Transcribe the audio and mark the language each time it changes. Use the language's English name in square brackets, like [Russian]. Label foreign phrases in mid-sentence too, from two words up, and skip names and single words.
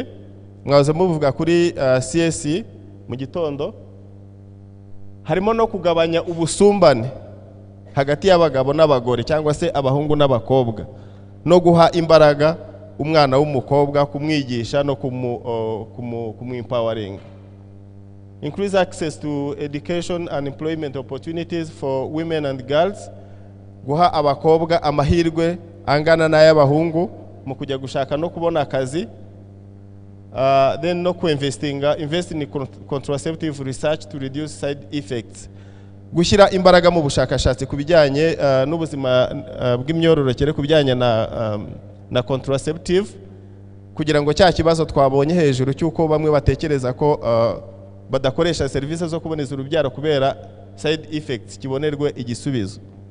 [Kinyarwanda] Mwaze muvuga kuri CSE mu gitondo. Harimo no kugabanya ubusumbane hagati y'abagabo n'abagore cyangwa se abahungu n'abakobwa, no guha imbaraga umwana w'umukobwa, kumwigisha no empowering. [English] Increase access to education and employment opportunities for women and girls. [Kinyarwanda] Guha abakobwa amahirwe angana n'ay'abahungu mu kujya gushaka no kubona akazi. [English] Then no invest in contraceptive research to reduce side effects. [Kinyarwanda] Gushyira imbaraga mu bushakashatsi ku bijyanye n'ubuzima bw'imyororokere ku bijyanye na contraceptive, kugira ngo cya kibazo twabonye hejuru cy'uko bamwe batekereza ko badakoresha serivisi zo kuboneza urubyaro kubera [English] side effects [Kinyarwanda] kibonerwe igisubizo.